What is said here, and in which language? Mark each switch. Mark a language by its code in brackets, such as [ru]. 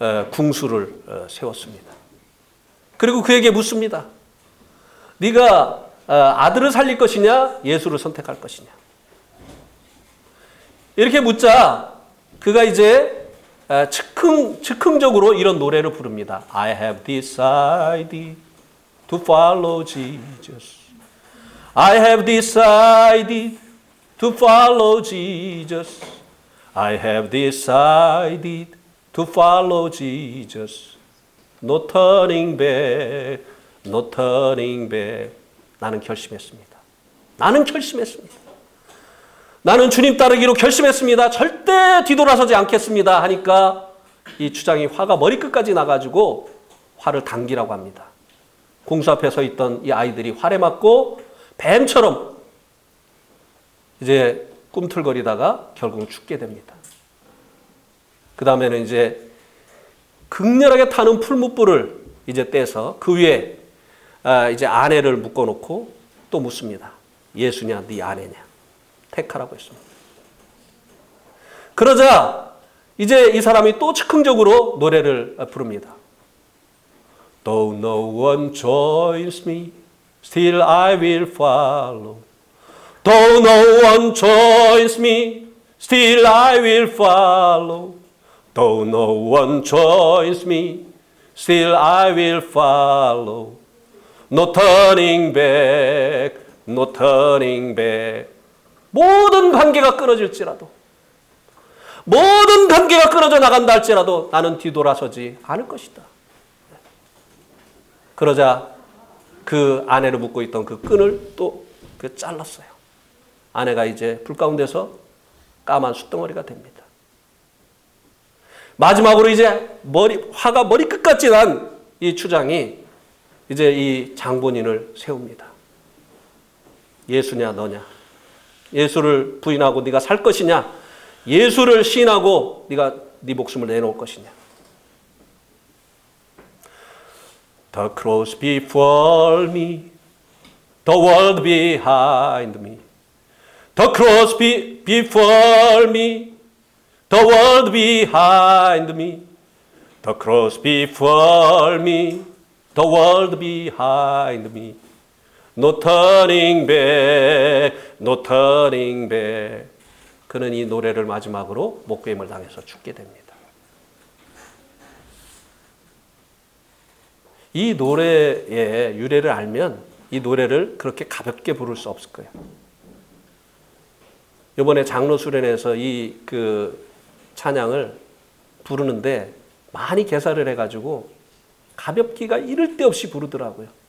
[ko] 궁수를 세웠습니다. 그리고 그에게 묻습니다. 네가 아들을 살릴 것이냐, 예수를 선택할 것이냐. 이렇게 묻자 그가 이제 즉흥적으로 이런 노래를 부릅니다. [en] I have decided to follow Jesus. I have decided to follow Jesus. I have decided to follow Jesus. No turning back, no turning back. [ko] 나는 결심했습니다. 나는 결심했습니다. 나는 주님 따르기로 결심했습니다. 절대 뒤돌아서지 않겠습니다. 하니까 이 추장이 화가 머리끝까지 나가지고 화를 당기라고 합니다. 공수 앞에 서 있던 이 아이들이 활에 맞고 뱀처럼 이제 꿈틀거리다가 결국은 죽게 됩니다. 그 다음에는 이제 극렬하게 타는 풀무불을 이제 떼서 그 위에 이제 아내를 묶어놓고 또 묻습니다. 예수냐, 네 아내냐? 택하라고 했습니다. 그러자 이제 이 사람이 또 즉흥적으로 노래를 부릅니다. [en] Though no one joins me, still I will follow. Though no one joins me, still I will follow. Though no one joins me, still I will follow. No turning back, no turning back. [ko] 모든 관계가 끊어질지라도, 모든 관계가 끊어져 나간다 할지라도 나는 뒤돌아서지 않을 것이다. 그러자 그 아내를 묶고 있던 그 끈을 또 잘랐어요. 아내가 이제 불 가운데서 까만 숯덩어리가 됩니다. 마지막으로 이제 화가 머리끝까지 난 이 추장이 이제 이 장본인을 세웁니다. 예수냐 너냐? 예수를 부인하고 네가 살 것이냐? 예수를 시인하고 네가 네 목숨을 내놓을 것이냐? [en] The cross before me, the world behind me. The cross before me, the world behind me. The cross before me, the world behind me. No turning back, no turning back. [ko] 그는 이 노래를 마지막으로 목베임을 당해서 죽게 됩니다. 이 노래의 유래를 알면 이 노래를 그렇게 가볍게 부를 수 없을 거예요. 이번에 장로 수련회에서 이 찬양을 부르는데 많이 개사를 해가지고 가볍기가 이를 데 없이 부르더라고요.